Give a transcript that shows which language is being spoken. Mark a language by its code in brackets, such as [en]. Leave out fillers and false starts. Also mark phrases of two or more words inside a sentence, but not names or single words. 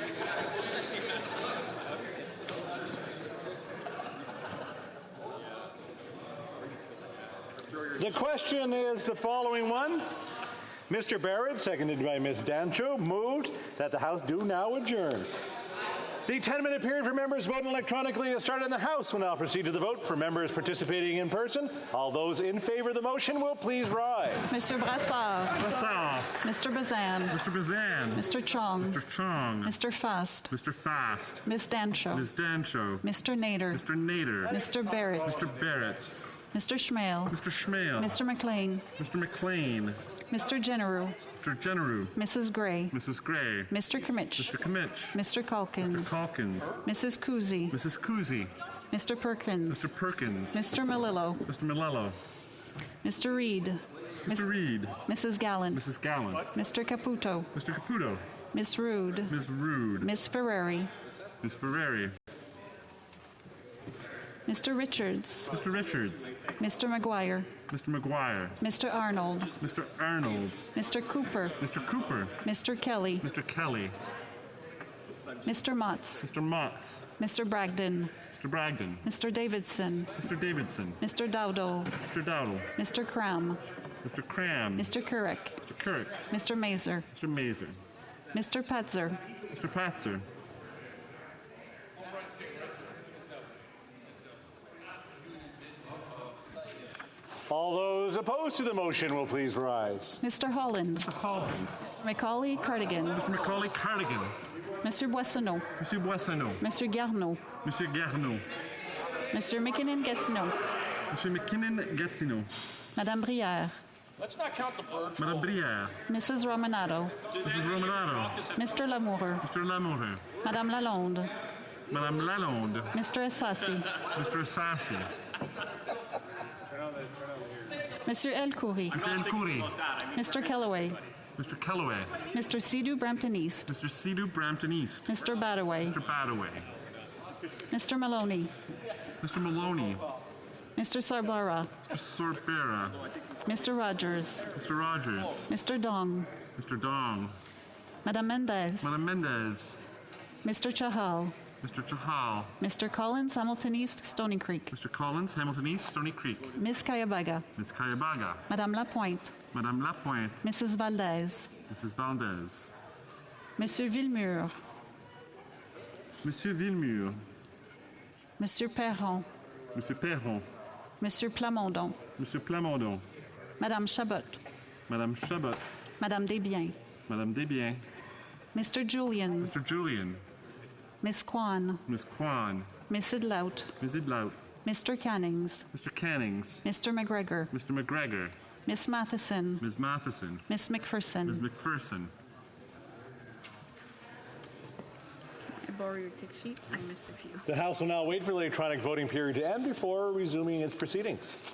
[en] The question is the following one. Mr. Barrett, seconded by Ms. Dancho, moved that the House do now adjourn. The 10-minute period for members voting electronically has started in the House. We'll now proceed to the vote for members participating in person. All those in favor of the motion will please rise. Monsieur Brassard. Brassard. Mr. Bazan. Mr. Bazan. Mr. Chong. Mr. Chong. Mr. Fast. Mr. Fast. Ms. Dancho. Ms. Dancho. Mr. Nader. Mr. Nader. Mr. Barrett. Mr. Barrett. Mr. Schmale. Mr. Schmale. Mr. McLean. Mr. McLean. Mr. Generu. Mr. Generu. Mrs. Gray. Mrs. Gray. Mr. Kimmich. Mr. Kimmich. Mr. Calkins. Mr. Calkins. Mrs. Kuzi. Mrs. Kuzi. Mr. Perkins. Mr. Perkins. Mr. Malillo. Mr. Malello. Mr. Reed. Mr. Reed. Mrs. Gallant. Mrs. Gallant. Mr. Caputo. Mr. Caputo. Miss Rude. Ms. Rude. Miss Ferrari. Ms. Ferrari. Mr. Richards. Mr. Richards. Mr. McGuire. Mr. McGuire. Mr. Arnold. Mr. Arnold. Mr. Cooper. Mr. Cooper. Mr. Kelly. Mr. Kelly. Mr. Motts. Mr. Motts. Mr. Bragdon. Mr. Bragdon. Mr. Davidson. Mr. Davidson. Mr. Dowdle. Mr. Dowdle. Mr. Cram. Mr. Cram. Mr. Couric. Mr. Couric. Mr. Mazer. Mr. Mazer. Mr. Petzer. Mr. Patzer. All those opposed to the motion will please rise. Mr. Holland. Mr. Holland. Mr. Macaulay Cardigan. Mr. Macaulay Cardigan. Monsieur Boissonneau. Monsieur Boissonneau. Monsieur Garneau. Monsieur Garneau. Monsieur McKinnon Gatineau. Monsieur McKinnon Gatineau. Madame Brière. Let's not count the birds. Madame Brière. Mrs. Romanado. Mrs. Romanado. Mr. Lamoureux. Mr. Lamoureux. Madame Lalonde. Madame Lalonde. Mr. Assassi. Mr. Assassi. Monsieur El Khoury. Mr. El Khoury. Mr. Kellaway. Mr. Kellaway. Mr. Sidhu Brampton East. Mr. Sidhu Brampton East. Mr. Badaway. Mr. Badaway. Mr. Maloney. Mr. Maloney. Mr. Sarbara. Mr. Sorbera. Mr. Rogers. Mr. Rogers. Mr. Dong. Mr. Dong. Madame Mendez. Madame Mendez. Mr. Chahal. Mr. Chahal. Mr. Collins, Hamilton East, Stony Creek. Mr. Collins, Hamilton East, Stony Creek. Miss Kayabaga. Ms. Kayabaga. Madame Lapointe. Madame Lapointe. Mrs. Valdez. Mrs. Valdez. Monsieur Villemur. Monsieur Villemur. Monsieur Perron. Monsieur Perron. Monsieur Plamondon. Monsieur Plamondon. Madame Chabot. Madame Chabot. Madame Desbiens. Madame Desbiens. Mr. Julian. Mr. Julian. Miss Kwan. Miss Kwan. Miss Idlout. Ms. Idlout. Mr. Cannings. Mr. Cannings. Mr. McGregor. Mr. McGregor. Miss Matheson. Ms. Matheson. Miss McPherson. Ms. McPherson. I borrow your tick sheet? I missed a few. The House will now wait for the electronic voting period to end before resuming its proceedings.